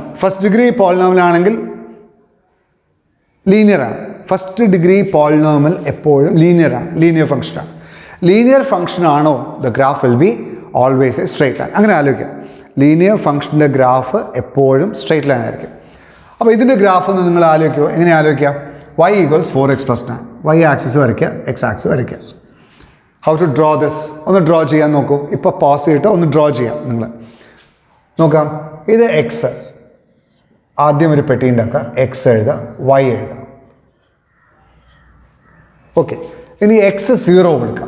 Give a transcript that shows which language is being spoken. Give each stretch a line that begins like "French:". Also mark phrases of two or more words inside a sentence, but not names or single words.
English: first degree polynomial
Malayalam: ആണെങ്കിൽ ലീനിയറാണ്.
English: first degree polynomial
Malayalam: എപ്പോഴും ലീനിയറാണ്, ലീനിയർ ഫംഗ്ഷനാണ്.
English: linear function ആണോ the graph will be always a straight line.
Malayalam: അങ്ങനെ ആലോചിക്കാം. ലീനിയർ ഫംഗ്ഷൻ്റെ ഗ്രാഫ് എപ്പോഴും
English: straight line
Malayalam: ആയിരിക്കും. അപ്പോൾ ഇതിൻ്റെ ഗ്രാഫ് ഒന്ന് നിങ്ങൾ ആലോചിക്കുമോ? എങ്ങനെ ആലോചിക്കാം?
English: y equals 4x plus 9. y axis
Malayalam: വരയ്ക്കുക,
English: x axis
Malayalam: വരയ്ക്കുക.
English: how to draw this?
Malayalam: ഒന്ന് ഡ്രോ ചെയ്യാൻ നോക്കൂ. ഇപ്പോൾ പോസ് ചെയ്തിട്ട് ഒന്ന് ഡ്രോ ചെയ്യാം. നിങ്ങൾ നോക്കാം. ഇത് എക്സ്. ആദ്യം ഒരു പെട്ടി ഉണ്ടാക്കുക, എക്സ് എഴുതുക, y എഴുതുക. ഓക്കെ, ഇനി എക്സ് 0 കൊടുക്കാം.